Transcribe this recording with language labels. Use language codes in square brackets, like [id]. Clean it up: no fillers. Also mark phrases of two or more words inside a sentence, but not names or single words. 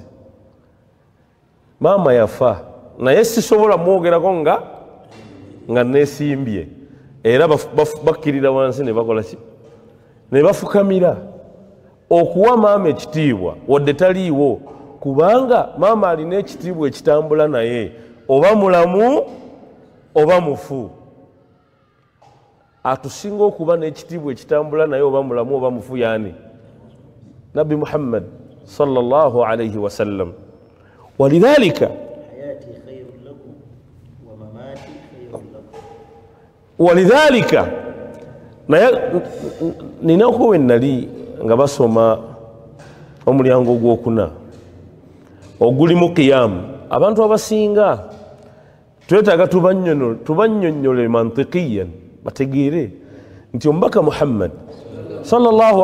[lg] Maama yafa naye sisobola mwogerako nga neesimbye era bakkirira wansi ne bakola ki ne bafukamira okuwa maama ekitiibwa wadde taliiwo kubanga maama alina ekitiibwa ekitambula naye oba mulamu oba mufu. Atusinga okuba n'ekitiibwa ekitambula naye oba mulamu oba mufu yani Nabi Muhammad [ar] صلى الله عليه وسلم. [lg] Walidhalika naye ninako we nali nga basoma omulyango ogwokuna ogulimu qiyamu. Abantu abasinga twetaaga tubannyonnyole mantiqiyan bategeere nti omubaka Muhammad sallallahu